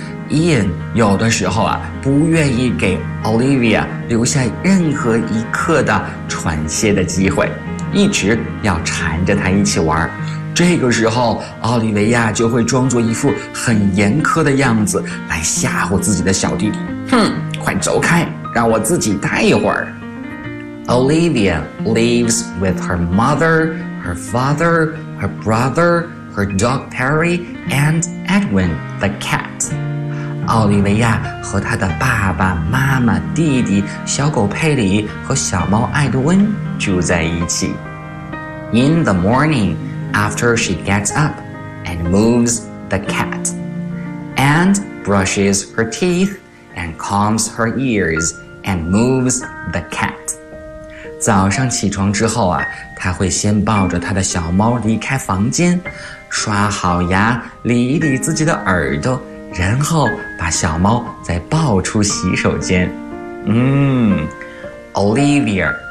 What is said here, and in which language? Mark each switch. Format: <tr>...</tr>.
<zh>Ian 有的时候啊，不愿意给 Olivia 留下任何一刻的喘歇的机会，一直要缠着她一起玩。这个时候，奥利维亚就会装作一副很严苛的样子来吓唬自己的小弟弟。哼，快走开，让我自己待一会儿。</zh> <en>Olivia lives with her mother, her father, her brother, her dog Perry, and Edwin the cat.</en> <zh>奥利维亚和她的爸爸妈妈、弟弟、小狗佩里和小猫艾德温住在一起。</zh> <en>In the morning,After she gets up and moves the cat and brushes her teeth and combs her ears and moves the cat.</en> <zh>早上起床之后啊，她会先抱着她的小猫离开房间，刷好牙，理一理自己的耳朵，然后把小猫再抱出洗手间。Olivia</zh>